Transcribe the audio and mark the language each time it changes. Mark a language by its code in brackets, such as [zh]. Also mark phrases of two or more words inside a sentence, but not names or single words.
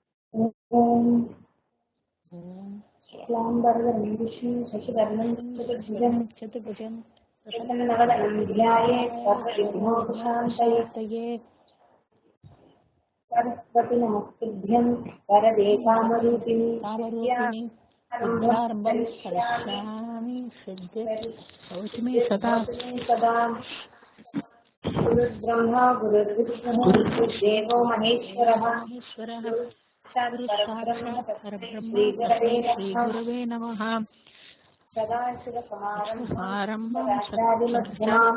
[sa] ஓம் ஓம் शुक्लाम्बरधरम् विष्णुम् शशिवर्णम् चतुर्भुजम् சதுர்புஜம் பிரசன்னவதனம் ध्यायेत् सर्वविघ्नोपशान्तये சாந்தயே सरस्वती नमस्तुभ्यं वरदे कामरूपिणि कामरूपिणि विद्यारम्भम् करिष्यामि सिद्धिर्भवतु मे सदा सदा गुरुर्ब्रह्मा गुरुर्विष्णुः गुरुर्देवो महेश्वरः ஈஸ்வரः साक्षात् பரபிரம்ம श्रीगुरवे ஸ்ரீ नमः गुरवे नमः सदाशिवसमारम्भां ஆரம்பம் सदाचार्यमध्यमाम्